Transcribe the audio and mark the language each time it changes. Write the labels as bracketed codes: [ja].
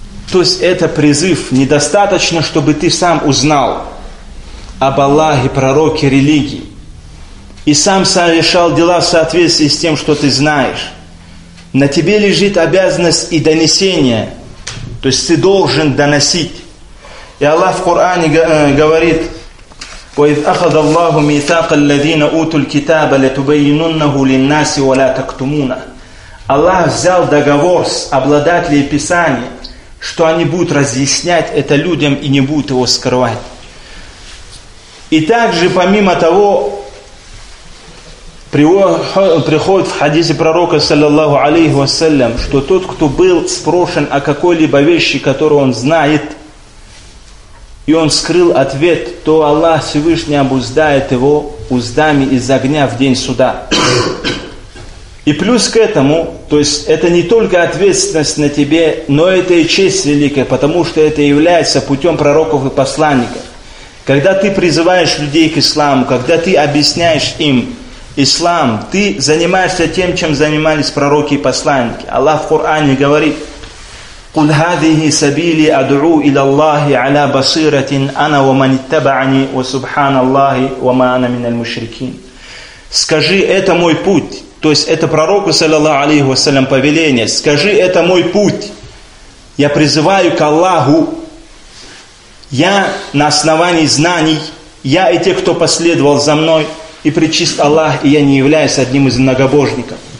[ru] То есть это призыв. Недостаточно, чтобы ты сам узнал об Аллахе, пророке, религии. И сам совершал дела в соответствии с тем, что ты знаешь. На тебе лежит обязанность и донесение. То есть ты должен доносить. И Аллах в Коране говорит: [ar] وَإِذْ أَخَذَ اللَّهُ مِيثَاقَ الَّذِينَ أُوتُوا الْكِتَابَ لَتُبَيِّنُنَّهُ لِلنَّاسِ وَلَا تَكْتُمُونَ. [ru] Аллах взял договор с обладателями Писания, что они будут разъяснять это людям и не будут его скрывать. И также, помимо того, приходит в хадисе пророка, саллиллаху алейхи вассалям, что тот, кто был спрошен о какой-либо вещи, которую он знает, и он скрыл ответ, то Аллах Всевышний обуздает его уздами из огня в день суда. И плюс к этому, то есть это не только ответственность на тебе, но это и честь великая, потому что это является путем пророков и посланников. Когда ты призываешь людей к исламу, когда ты объясняешь им ислам, ты занимаешься тем, чем занимались пророки и посланники. Аллах в Коране говорит: [ar] قل هذه سبيلي أدعو إلى الله على بصيرة أنا ومن اتبعني وسبحان الله وما أنا من المشركين. [ru] Скажи, это мой путь. То есть это пророку, саллиллаху алейхи вассалям, повеление. Скажи, это мой путь. Я призываю к Аллаху. Я на основании знаний. Я и те, кто последовал за мной. И причист Аллах, и я не являюсь одним из многобожников.